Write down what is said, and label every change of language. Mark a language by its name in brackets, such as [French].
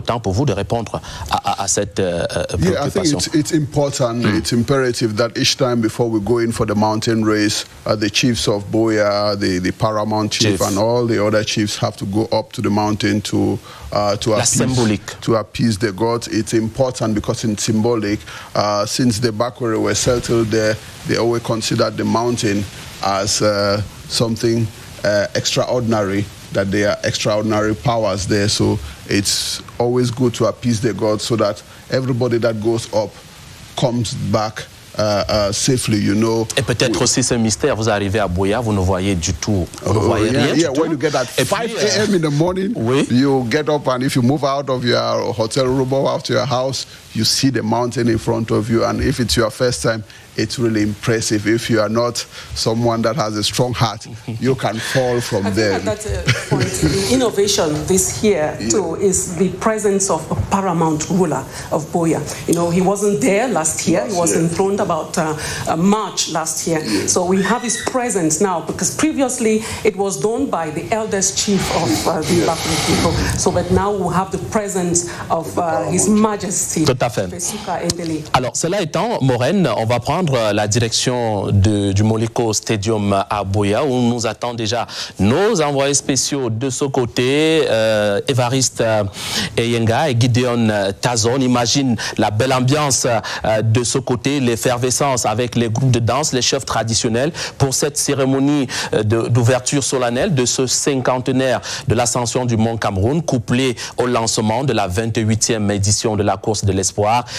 [French] Le temps pour vous de répondre à cette préoccupation. [English] Yeah, I think it's important, it's imperative that each time before we go in for the mountain race, the chiefs of BUEA, the paramount chief, and all the other chiefs have to go up to the mountain to appease the gods. It's important because it's symbolic. Since the Bakwere were settled there, they always considered the mountain as something extraordinary, that there are extraordinary powers there. So it's always good to appease the gods so that everybody that goes up comes back safely, you know. [French] Et peut-être aussi ce mystère, vous arrivez à BUEA, vous ne voyez du tout, vous ne voyez rien du tout. [English] When you get at 5 a.m. in the morning, you get up, and if you move out of your hotel room or out to your house, you see the mountain in front of you. And if it's your first time, it's really impressive. If you are not someone that has a strong heart, you can fall from there. That's a point. The innovation this year too is the presence of a paramount ruler of BUEA. You know, he wasn't there last year. He was enthroned about March last year. So we have his presence now, because previously it was done by the eldest chief of the Bakwere people. So but now we have the presence of His Majesty. [French] Tout à à fait. Alors, cela étant, Maureen, on va prendre la direction du Moliko Stadium à BUEA, où nous attendent déjà nos envoyés spéciaux de ce côté, Évariste Eyenga et Gideon Tazo. On imagine la belle ambiance de ce côté, l'effervescence avec les groupes de danse, les chefs traditionnels pour cette cérémonie d'ouverture solennelle de ce cinquantenaire de l'ascension du Mont Cameroun, couplé au lancement de la 28e édition de la course de l'espoir.